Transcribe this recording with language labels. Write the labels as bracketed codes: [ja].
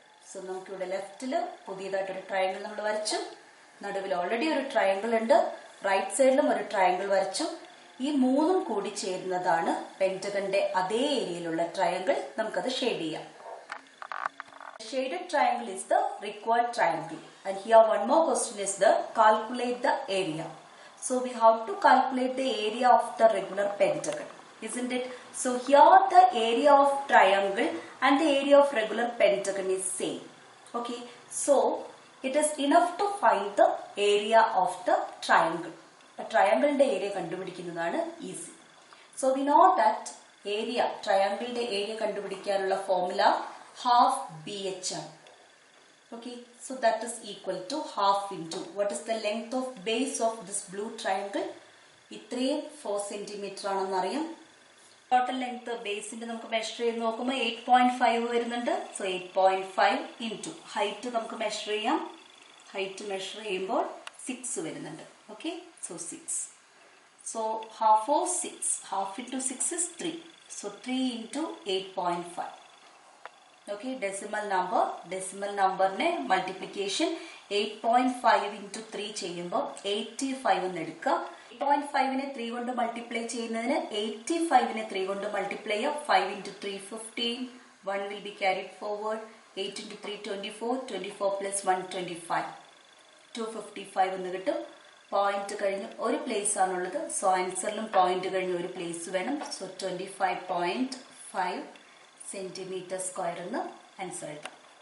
[ml] So നമുക്കിവിടെ ലെഫ്റ്റില് പുതിയതായിട്ടൊരു triangle നമ്മൾ വരച്ചു. നടുവിൽ ഓൾറെഡി ഒരു ട്രയാങ്കിൾ ഉണ്ട്, റൈറ്റ് സൈഡിലും ഒരു ട്രയാങ്കിൾ വരച്ചു. ഈ മൂന്നും കൂടി ചേരുന്നതാണ് പെന്റഗന്റെ അതേ ഏരിയയിലുള്ള ട്രയാങ്കിൾ. നമുക്കത് ഷെയ്ഡ് ചെയ്യാം. [en] Shaded triangle is the required triangle, and here one more question is the calculate the area. So we have to calculate the area of the regular pentagon, isn't it? So here the area of triangle and the area of regular pentagon is same. Okay, so it is enough to find the area of the triangle. A triangle ന്റെ area കണ്ടുപിടിക്കുന്നതാണ് easy. So we know that area, triangle ന്റെ area കണ്ടുപിടിക്കാനുള്ള formula half BH. Okay, so that is equal to half into what is the length of base of this blue triangle? [ml] ഇത്രയും 4 centimeter ആണെന്ന് അറിയാം. Total length ബേസിന്റെ നമുക്ക് measure ചെയ്ത് നോക്കുമ്പോൾ 8.5 വരുന്നുണ്ട്. So 8.5 into height നമുക്ക് മെഷർ ചെയ്യാം. ഹൈറ്റ് മെഷർ ചെയ്യുമ്പോൾ 6 വരുന്നുണ്ട്. Okay, so 6. [en] So half of 6, half into 6 is 3. So 3 into 8.5. [ml] Okay, decimal നമ്പറിനെ മൾട്ടിപ്ലിക്കേഷൻ 8.5 ഇൻറ്റു 3 ചെയ്യുമ്പോൾ 85 എന്ന് എടുക്കുക. 8.5നെ 3 കൊണ്ട് മൾട്ടിപ്ലൈ ചെയ്യുന്നതിന് 85നെ 3 കൊണ്ട് മൾട്ടിപ്ലൈ ചെയ്യാം. [en] 5 into 3 15, 1 will be carried forward. 8 into 3 24, 24 plus 1 25, 255 [ml] എന്ന് കിട്ടും. പോയിന്റ് കഴിഞ്ഞ് ഒരു പ്ലേസ് ആണുള്ളത്. സോ ആൻസറിലും പോയിന്റ് കഴിഞ്ഞ് ഒരു പ്ലേസ് വേണം. സോ 25.5 സെന്റിമീറ്റർ സ്ക്വയർ എന്ന് ആൻസർ എഴുതാം.